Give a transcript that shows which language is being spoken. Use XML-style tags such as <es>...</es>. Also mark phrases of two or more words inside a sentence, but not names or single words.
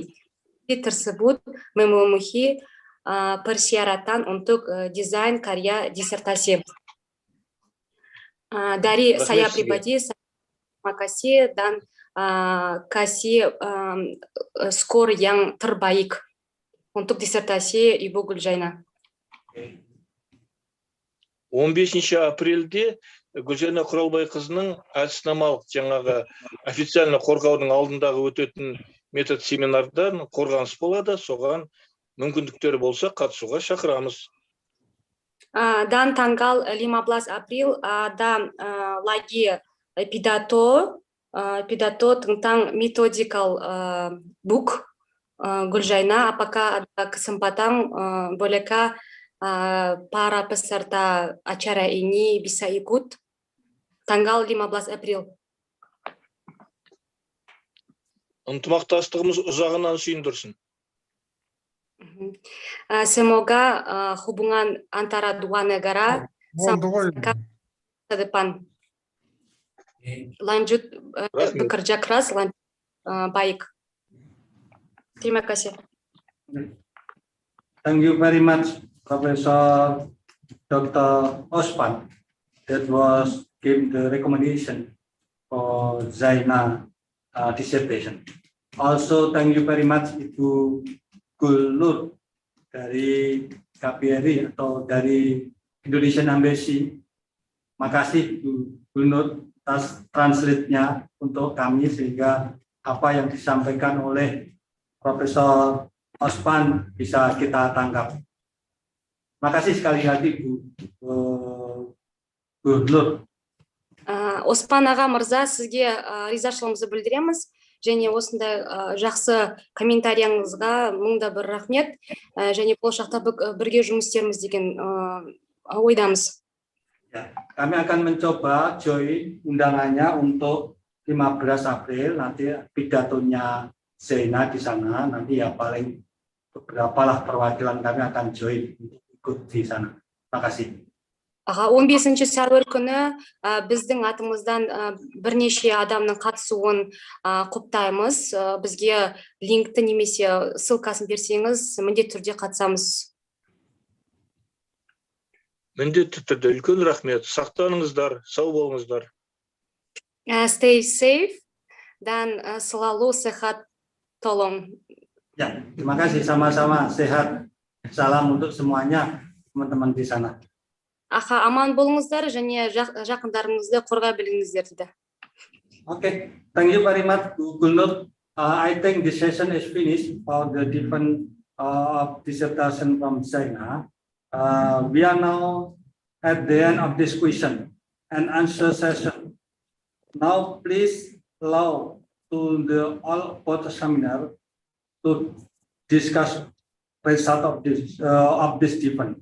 <id>Tersebut memenuhi persyaratan untuk desain karya disertasi. Dari saya pribadi, terima kasih dan kasih skor yang terbaik untuk disertasi Ibu Gulzhaina.</id> <kk>15 апрельде Гүлжайна Құралбайқызының әдіснамалық жаңағы официально қорғаудың алдындағы өтетін метод семинардан қорғаныс болады, соған мүмкіндіктері болса қатысуға шақырамыз.</kk> <id>Dan tanggal 15 April ada lagi pidato tentang</id> <en>methodikal book</en> <id>Gulzhaina. Apakah ada kesempatan, bolehkah para peserta acara ini bisa ikut tanggal 15 April?</id> <kk>Ынтымақтастығымыз ұзағынан сүйіндірсін.</kk> <id>Semoga hubungan antara dua negara ke depan lanjut bekerja keras, baik. Terima kasih.</id> <en>Thank you very much, Professor Dr. Osman. That was give the recommendation for Zaina dissertation. Also, thank you very much Ibu Gulnur</en> <id>dari KBRI atau dari</id> <en>Indonesian Embassy.</en> <id>Makasih Bu Gulnur atas translate-nya untuk kami sehingga apa yang disampaikan oleh Profesor Osman bisa kita tangkap. Makasih sekali lagi Bu Gulnur.</id> <kk>Оспан аға мырза, сізге ризашылығымызды білдіреміз. Және осындай жақсы комментарияңызға мыңда бір рахмет. Және болашақта бірге жұмыс істерміз деген ойдамыз.</kk> <id>Kami akan mencoba join undangannya untuk 15 April. Nanti pidatonya Zaina di sana. Nanti ya paling beberapa lah perwakilan kami akan join untuk ikut di sana. Terima kasih.</id> <kk>15 сәуір күні біздің атымыздан бірнеше адамның қатысуын құптаймыз. Бізге линкті немесе ссылкасын берсеңіз, міндетті түрде қатысамыз. Міндетті түрде үлкен рахмет. Сақтаныңыздар, сау болыңыздар.</kk> <en>Stay safe</en> <id>dan selalu sehat, tolong. Ya, terima kasih, sama-sama sehat. Salam untuk semuanya teman-teman di sana.</id> <kk>Аха, аман болыңыздар және жақындарыңызды қорғай біліңіздер дейді.</kk> <en>Okay, thank you very much Bu Gulnur I think the session is finished for the different dissertation from China. We are now at the end of this question and answer session. Now, please allow to the all both seminar to discuss result of this different.</en>